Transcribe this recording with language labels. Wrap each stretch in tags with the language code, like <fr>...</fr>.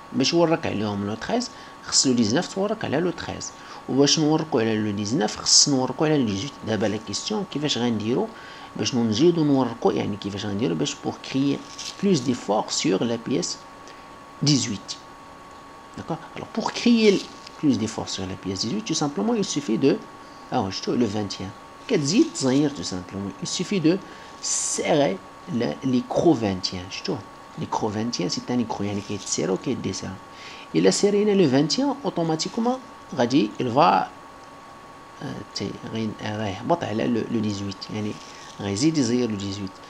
<ar>باش يورك عليهم لو 13 خص لو 19 تورك على لو 13. وباش نوركو على لو 19 خص نوركو على لو 18. دابا لا كيسيون كيفاش غنديرو باش نزيدو نوركو يعني كيفاش غنديرو باش</ar> <fr>pour créer plus d'effort sur la pièce 18. D'accord. Alors pour créer plus d'effort sur la pièce 18, tout simplement il suffit de le 20e.</fr> <ar>كتزيد تصغير</ar> <fr>tout simplement. Il suffit de serrer l'écrou 20e. L'écrou 20e c'est un écrou</fr> <ar>يعني كيتسير وكيديسير. إلا سيرينا le 20e automatiquement غادي</ar> <fr>il va</fr> <ar>غيهبط على le 18 يعني غيزيد يزير le 18.</ar>